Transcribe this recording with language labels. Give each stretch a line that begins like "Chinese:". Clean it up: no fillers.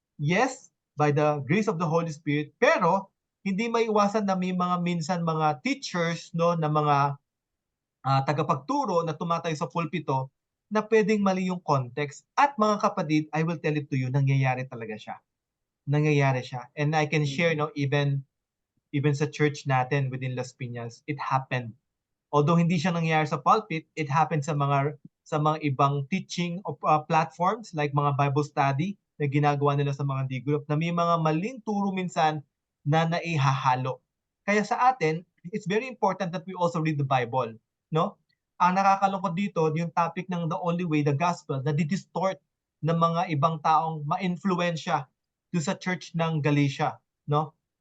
English: Yes, by the grace of the Holy Spirit,
Filipino: pero hindi maiwasan na may mga minsan mga teachers no na mga tagapagturo na tumatayo sa pulpito na pwedeng mali yung context. At mga kapatid,
English: I will tell it to you,
Filipino: nangyayari talaga siya. Nangyayari siya.
English: And I can share no even sa church natin within Las Piñas, it happened.
Filipino: Although hindi siya nangyayari sa pulpit,
English: it happened
Filipino: sa mga ibang teaching platforms like mga Bible study na ginagawa nila sa mga D-group na may mga maling turo minsan na naihahalo. Kaya sa atin,
English: it's very important that we also read the Bible, no?
Filipino: Ang nakakalungkot dito, yung topic ng the only way, the gospel, na distort ng mga ibang taong ma-influensya do sa church ng Galatia, no?